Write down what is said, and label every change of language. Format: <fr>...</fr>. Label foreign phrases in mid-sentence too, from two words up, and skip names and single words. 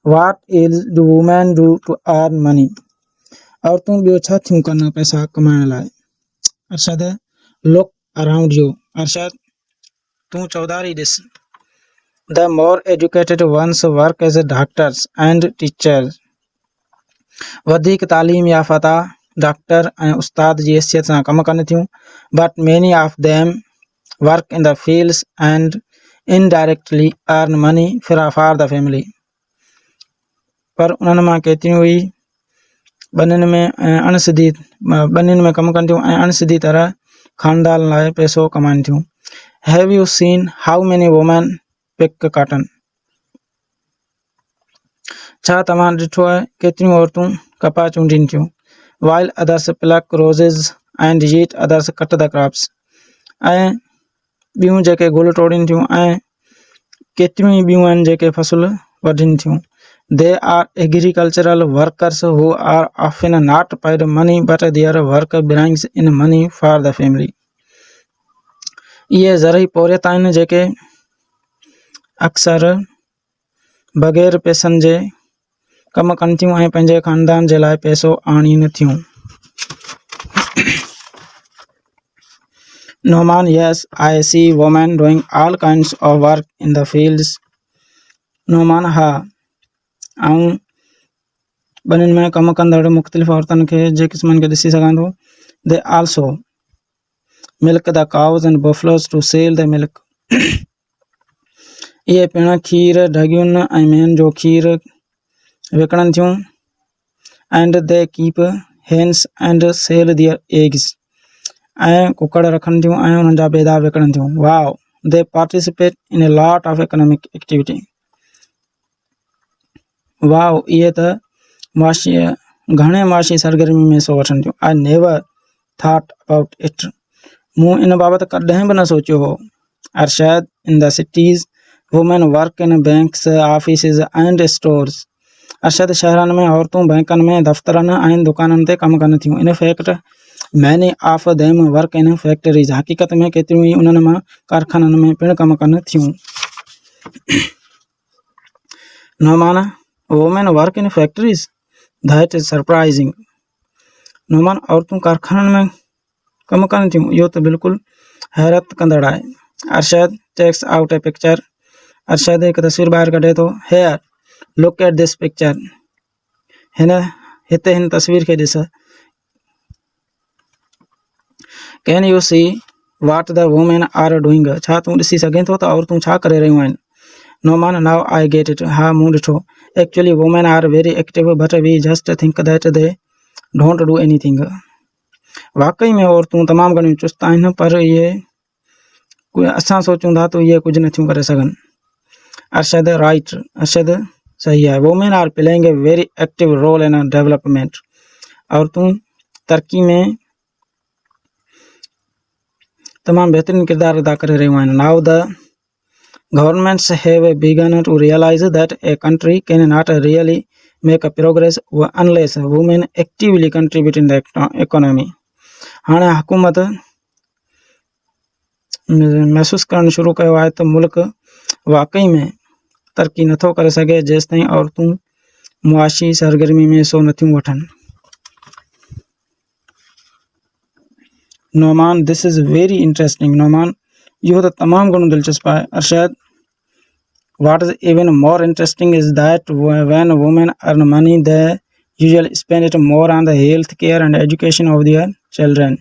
<en>What else do women do to earn money?</en> <sd>औरतूं ॿियो छा थियूं कनि पैसा कमाइण लाइ? अरशद,</sd> <en>look around you.</en> <sd>अरशद, तूं चौधारी ॾिस.</sd> <en>The more educated ones work as doctors and teachers.</en> <sd>वधीक तालीम याफ़ता डॉक्टर ऐं उस्ताद जी हैसियत सां कमु कनि थियूं.</sd> <en>But many of them work in the fields and indirectly earn money for the family.</en> <sd>पर उन्हनि मां केतिरियूं ई ॿनियुनि में कमु कनि थियूं ऐं अणसिधी तरह ख़ानदान लाइ पैसो कमाइनि थियूं.</sd> <en>Have you seen how many women pick cotton?</en> <sd>छा तव्हां ॾिठो आहे केतिरियूं औरतूं कपास चूंडीनि थियूं?</sd> <en>While others pluck roses and yet others cut the crops.</en> <sd>ऐं ॿियूं जेके गुल टोड़ीनि थियूं ऐं केतिरियूं ई ॿियूं आहिनि जेके फसल वढीनि थियूं.</sd> <en>They are agricultural workers who are often not paid money but their work brings in money for the family.</en> <sd>इहे ज़रई पोरियत आहिनि जेके अक्सर बग़ैर पैसनि जे कमु कनि थियूं ऐं पंहिंजे ख़ानदान जे लाइ पैसो आणीनि थियूं.</sd> <en>Noman, yes, I see women doing all kinds of work in the fields. Noman,</en> <sd>हा, आऊं ॿनियुनि में कमु कंदड़ मुख़्तलिफ़ औरतुनि खे जे क़िस्मनि खे ॾिसी सघां थो.</sd> <en>They also milk the cows and buffaloes to sell the milk.</en> <sd>इहे पिण खीर ढगियुनि ऐं मेंहनि जो खीर विकिणनि थियूं.</sd> <en>And they keep hens and sell their eggs.</en> <sd>ऐं कुकड़ रखनि थियूं ऐं उन्हनि जा बेदा विकिणनि थियूं.</sd> <en>Wow, they participate in a lot of economic activity.</en> <sd>वाओ, इहे त घणे मुआशी सरगर्मी में हिसो वठनि थियूं.</sd> <en>I never thought about it.</en> <sd>मूं इन बाबति कॾहिं बि न सोचियो हो.</sd> <en>Arshad, in the cities, women work in banks, offices and stores.</en> <sd>अरशद, शहरनि में औरतूं बैंकनि में दफ़्तरनि ऐं दुकाननि ते कमु कनि थियूं.</sd> <en>In fact, many of them work in factories.</en> <sd>हक़ीक़त में केतिरियूं ई उन्हनि मां कारखाननि में पिण कमु कनि थियूं.</sd> <en>Noman, women work in factories? That is surprising. Noman,</en> <sd>औरतूं कारखाननि में कमु कनि थियूं? इहो त बिल्कुलु हैरत कंदड़ आहे.</sd> <en>Arshad takes out a picture.</en> <sd>अरशद हिकु तस्वीर ॿाहिरि कढे थो.</sd> <en>Here, look at this picture.</en> <sd>हिते हिन तस्वीर खे ॾिस.</sd> <en>Can you see what the women are doing?</en> <sd>छा तूं ॾिसी सघें थो त औरतूं छा करे रहियूं आहिनि?</sd> <en>Noman, now I get it.</en> <sd>हा, मूं ॾिठो.</sd> <en>Actually, women are very active, but we just think that they don't do anything.</en> <sd>वाकई में औरतूं तमामु घणियूं चुस्त आहिनि पर इहे असां सोचूं था त इहे कुझु नथियूं करे सघनि.</sd> <en>Arshad, right.</en> <sd>अरशद, सही आहे.</sd> <en>Women are playing a very active role in development.</en> <sd>औरतूं तरक़ी में तमामु बहितरीन किरदार अदा करे रहियूं आहिनि.</sd> <en>Now the governments have begun to realize that a country cannot really make progress unless women actively contribute in the economy.</en> <sd>हाणे हुकूमत महसूसु करणु शुरू कयो आहे त मुल्क वाकई में तरक़ी नथो करे सघे जेसिताईं औरतूं मुआशी सरगर्मी में हिसो नथियूं वठनि.</sd> <en>Noman, this is very interesting. Noman,</en> <sd>इहो त तमामु घणो दिलचस्प आहे.</sd> <en>Arshad, what is even more interesting is that when women earn money, they usually spend it more on the health care and education of their children.</en>